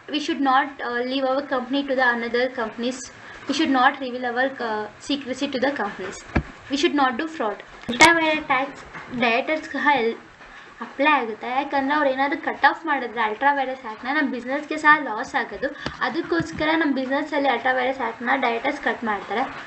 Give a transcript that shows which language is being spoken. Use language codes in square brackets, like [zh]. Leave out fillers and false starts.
[en] We should not leave our company to the another companies. We should not reveal our secrecy to the companies. We should not do fraud. [kn] Ultra-vires tax ಡೈರೆಕ್ಟರ್ಸ್ಗೆ apply ಆಗುತ್ತೆ, ಯಾಕಂದರೆ ಅವ್ರು ಏನಾದರೂ cut off ಮಾಡಿದ್ರೆ ಅಲ್ಟ್ರಾವೈರಸ್ ಆ್ಯಕ್ಟ್ನ ನಮ್ಮ ಬಿಸ್ನೆಸ್ಗೆ ಸಹ loss ಆಗೋದು. ಅದಕ್ಕೋಸ್ಕರ ನಮ್ಮ ಬಿಸ್ನೆಸ್ಸಲ್ಲಿ ಅಲ್ಟ್ರಾವೈರಸ್ ಆ್ಯಕ್ಟ್ನ ಡೈರೆಕ್ಟರ್ಸ್ ಕಟ್ ಮಾಡ್ತಾರೆ.